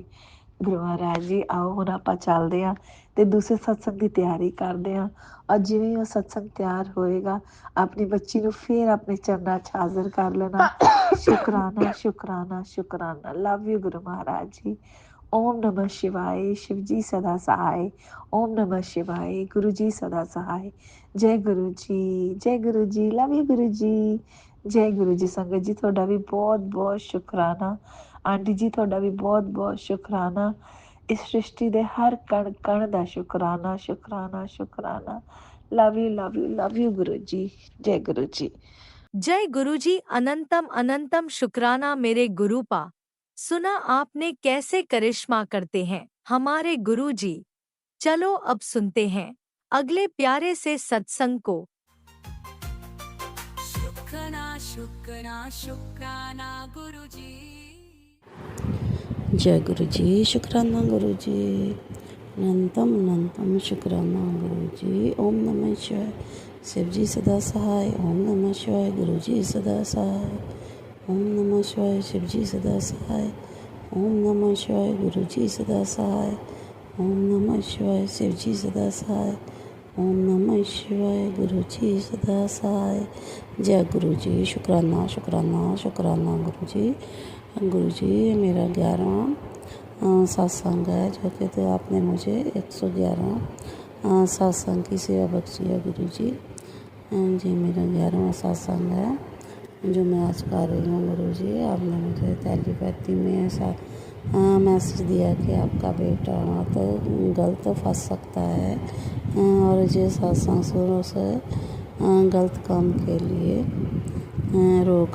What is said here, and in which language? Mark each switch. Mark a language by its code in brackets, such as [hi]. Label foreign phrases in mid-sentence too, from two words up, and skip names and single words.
[pa] ਗੁਰੂ ਮਹਾਰਾਜ ਜੀ ਆਓ ਹੁਣ ਆਪਾਂ ਚੱਲਦੇ ਹਾਂ ਤੇ ਦੂਸਰੇ ਸਤਸੰਗ ਦੀ ਤਿਆਰੀ ਕਰਦੇ ਹਾਂ। ਔਰ ਜਿਵੇਂ ਉਹ ਸਤਸੰਗ ਤਿਆਰ ਹੋਏਗਾ, ਆਪਣੀ ਬੱਚੀ ਨੂੰ ਫਿਰ ਆਪਣੇ ਚਰਨਾਂ 'ਚ ਹਾਜ਼ਰ ਕਰ ਲੈਣਾ। ਸ਼ੁਕਰਾਨਾ, ਸ਼ੁਕਰਾਨਾ, ਸ਼ੁਕਰਾਨਾ। [en] love you [pa] ਗੁਰੂ ਮਹਾਰਾਜ ਜੀ। [hi] ओम नमः शिवाय, शिव जी सदा सहाय। ओम नमः शिवाय, गुरु जी सदा सहाय। जय गुरु जी, जय गुरु जी, [en] love you [hi] गुरु जी, जय गुरु जी। [pa] ਸੰਗਤ ਜੀ ਤੁਹਾਡਾ ਵੀ ਬਹੁਤ ਬਹੁਤ ਸ਼ੁਕਰਾਨਾ। ਆਂਟੀ ਜੀ ਤੁਹਾਡਾ ਵੀ ਬਹੁਤ ਬਹੁਤ ਸ਼ੁਕਰਾਨਾ। ਇਸ ਸ੍ਰਿਸ਼ਟੀ ਦੇ ਹਰ ਕਣ ਕਣ ਦਾ ਸ਼ੁਕਰਾਨਾ, ਸ਼ੁਕਰਾਨਾ, ਸ਼ੁਕਰਾਨਾ। [en] love you love you love you [hi] गुरु जी, जय गुरु जी। जय गुरुजी, अनंतम अनंतम शुक्राना मेरे गुरु पा। सुना आपने कैसे करिश्मा करते हैं हमारे गुरुजी। चलो अब सुनते हैं अगले प्यारे से सत्संग को। सुखना शुक्राना गुरुजी। जय गुरु जी। शुक्राना गुरु जी। अनंतम अनंतम शुक्राना गुरु जी। ओम नमः शिवाय। शिव जी सदा सहाय। ओम नमः शिवाय। गुरु जी सदा सहाय। ओम नमः शिवाय। शिव जी सदा सहाय। ओम नमः शिवाय। गुरु जी सदा सहाय। ओम नमः शिवाय। शिव जी सदा सहाय। ओम नमः शिवाय। गुरु जी सदा सहाय। जय गुरु जी। शुक्राना शुक्राना शुक्राना गुरु जी। गुरु जी मेरा 11वां सत्संग है, जो कि तो आपने मुझे 111 सत्संग की सेवा बख्शी है गुरु जी। जी मेरा 11वां सत्संग है जो मैं आज कर रही हूँ गुरु जी। आपने मुझे टेलीपैथी में ऐसा मैसेज दिया कि आपका बेटा तो गलत फंस सकता है और ये सत्संग शुरू से गलत काम के लिए रोक।